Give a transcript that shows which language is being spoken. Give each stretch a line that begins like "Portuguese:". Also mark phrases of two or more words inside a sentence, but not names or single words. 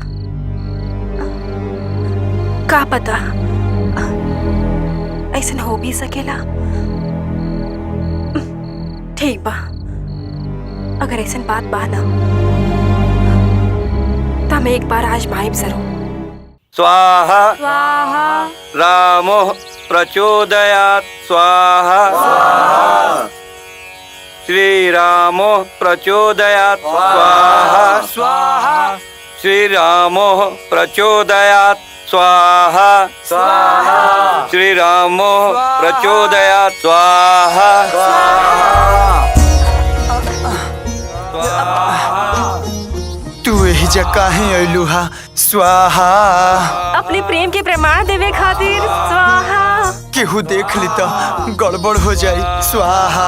Bhojpuri: का पता ऐसा हो भी सकेला। ठीक बा, अगर ऐसा बात बा ना तो हम एक बार आजमाइब जरूर।
Sanskrit: स्वाहा स्वाहा रामो प्रचोदयात् स्वाहा श्रीरामो प्रचोदयात् स्वाहा स्वाहा श्रीरामो प्रचोदयात् स्वाहा श्रीरामो प्रचोदयात् स्वाहा
Bhojpuri: तू यही जगह है अइलू हा स्वाहा। अपने प्रेम के प्रमाण देवे खातिर स्वाहा। केहू देख ली तो गड़बड़ हो जाई स्वाहा।